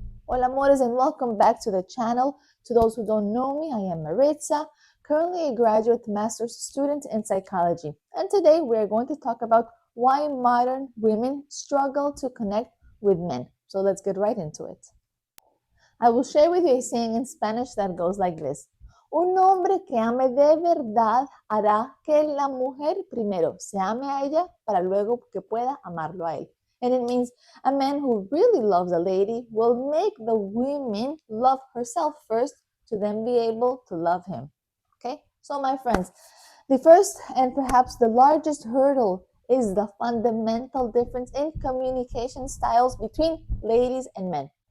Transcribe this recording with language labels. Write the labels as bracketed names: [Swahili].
[Spanish] Hola, amores, [English] and welcome back to the channel. To those who don't know me, I am Maritza, currently a graduate master's student in psychology. And today, we're going to talk about why modern women struggle to connect with men. So let's get right into it. I will share with you a saying in Spanish that goes like this. [Spanish] Un hombre que ame de verdad hará que la mujer primero se ame a ella para luego que pueda amarlo a él. [English] And it means a man who really loves a lady will make the woman love herself first to then be able to love him. Okay? So my friends, the first and perhaps the largest hurdle is the fundamental difference in communication styles between ladies and men.